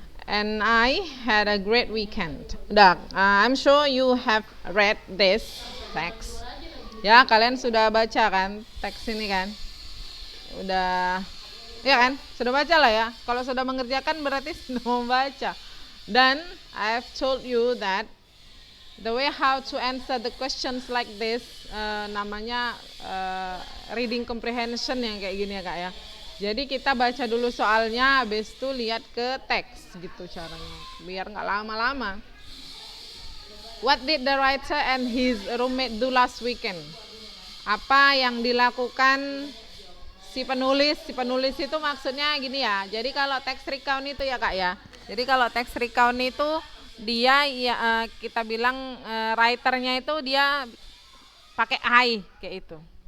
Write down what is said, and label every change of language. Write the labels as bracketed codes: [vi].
[en] And I had a great weekend. [id] Udah, [en] I'm sure you have read this text. [id] Ya, kalian sudah baca kan teks ini kan? Udah, ya kan? Sudah baca lah ya. Kalau sudah mengerjakan berarti sudah membaca. [en] Dan I've told you that the way how to answer the questions like this, [id] namanya reading comprehension yang kayak gini ya kak ya. Jadi kita baca dulu soalnya, habis itu lihat ke teks gitu caranya, biar nggak lama-lama. [en] What did the writer and his roommate do last weekend? [id] Apa yang dilakukan si penulis? Si penulis itu maksudnya gini ya. Jadi kalau teks recount itu ya kak ya. Jadi kalau teks recount itu dia ya, kita bilang writernya itu dia pakai I kayak itu.